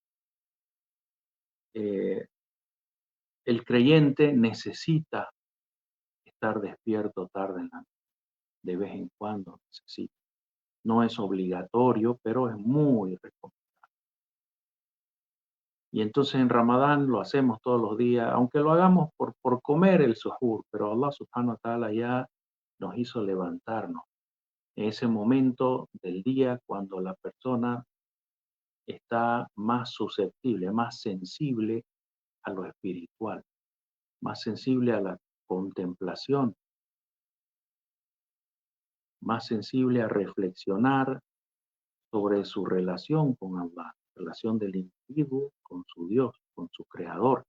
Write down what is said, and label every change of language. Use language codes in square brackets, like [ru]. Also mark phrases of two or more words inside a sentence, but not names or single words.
[es] El creyente necesita estar despierto tarde en la noche, de vez en cuando necesita. No es obligatorio, pero es muy recomendable. Y entonces en Ramadán lo hacemos todos los días, aunque lo hagamos por comer el suhur, pero [ar] الله سبحانه وتعالى [es] ya nos hizo levantarnos en ese momento del día cuando la persona está más susceptible, más sensible a lo espiritual, más sensible a la contemplación, más sensible a reflexionar sobre su relación con Allah, relación del individuo con su Dios, con su Creador.